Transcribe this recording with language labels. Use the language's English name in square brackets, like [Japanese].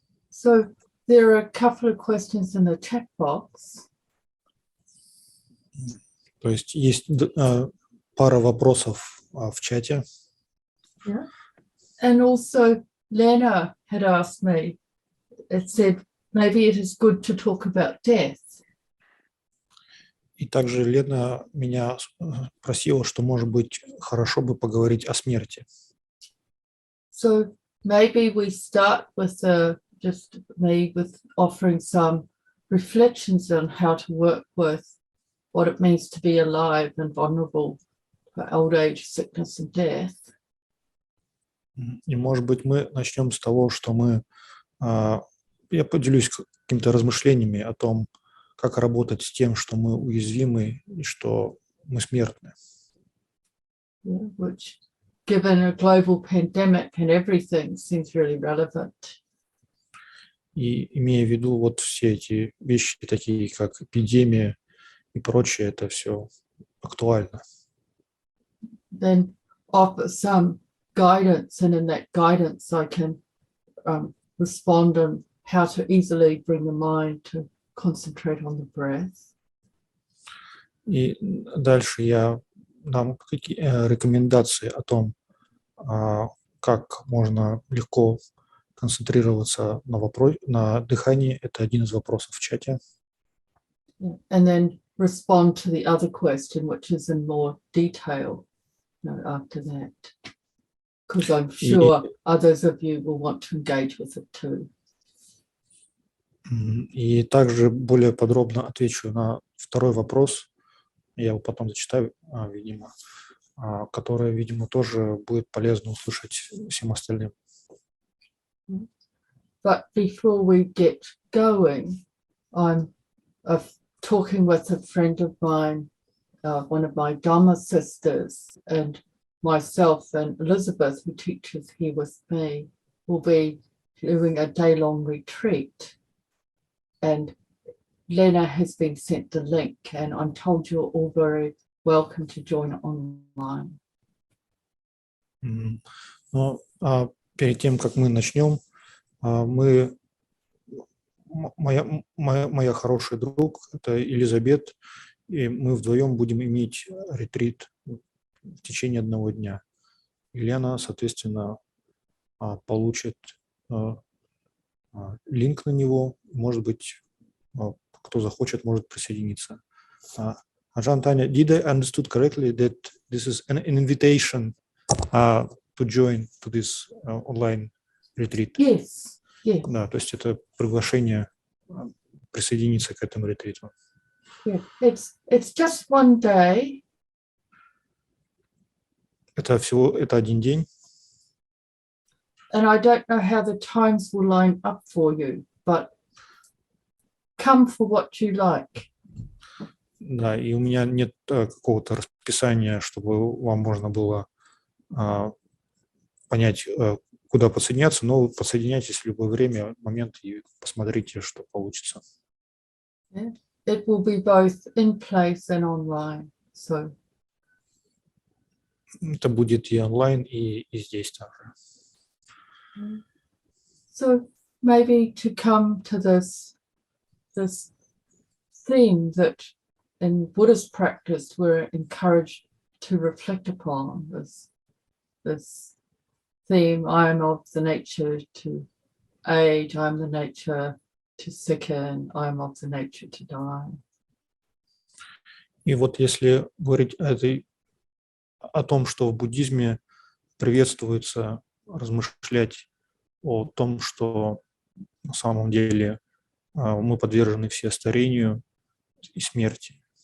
[English] So there are a couple of questions in the chat box. [Russian] То есть есть пара вопросов в чате. [English] Yeah. And also Lena had asked me, it said, maybe it is good to talk about death. [Russian] И также Лена меня просила, что, может быть, хорошо бы поговорить о смерти. [English] So maybe we start with just me with offering some reflections on how to work with what it means to be alive and vulnerable for old age, sickness and death. [Russian] И, может быть, мы начнем с того, что я поделюсь какими-то размышлениями о том, как работать с тем, что мы уязвимы и что мы смертны. [English] Yeah, which, given a global pandemic and everything, seems really relevant. [Russian] И имея в виду вот все эти вещи, такие как эпидемия и прочее, это все актуально. [English] Then offer some guidance, and in that guidance I can respond on how to easily bring the mind to concentrate on the breath. [Russian] И дальше я дам рекомендации о том, как можно легко концентрироваться на дыхании. Это один из вопросов в чате. [English] And then respond to the other question, which is in more detail, after that. Because I'm sure others of you will want to engage with it too. [Russian] И также более подробно отвечу на второй вопрос. Я его потом зачитаю, видимо, который, видимо, тоже будет полезно услышать всем остальным. [English] But before we get going, I'm talking with a friend of mine, one of my Dharma sisters, and myself and Elizabeth, who teaches here with me, will be doing a day-long retreat. And Lena has been sent the link, and I'm told you're all very welcome to join online. [Russian] Но перед тем, как мы начнем, моя хороший друг, это Елизабет, и мы вдвоем будем иметь ретрит в течение одного дня. И Лена, соответственно, получит линк на него, может быть, кто захочет, может присоединиться. [English] Аджан, Таня, did I understood correctly that this is an invitation to join to this online retreat? Yes, yes. [Russian] Да, то есть это приглашение присоединиться к этому ретриту. [English] Yeah. It's just one day. [Russian] Это один день. [English] And I don't know how the times will line up for you, but come for what you like. [Russian] Да, и у меня нет какого-то расписания, чтобы вам можно было понять, куда подсоединяться, но подсоединяйтесь в любое время, момент, и посмотрите, что получится. [English] Yeah. It will be both in place and online. So. [Russian] Это будет и онлайн, и здесь также. [English] So maybe to come to this theme that in Buddhist practice we're encouraged to reflect upon, this theme, I am of the nature to age, I am the nature to sicken, I am of the nature to die. [Russian] И вот если говорить о том, что в буддизме приветствуется размышлять о том, что на самом деле мы подвержены все старению и смерти.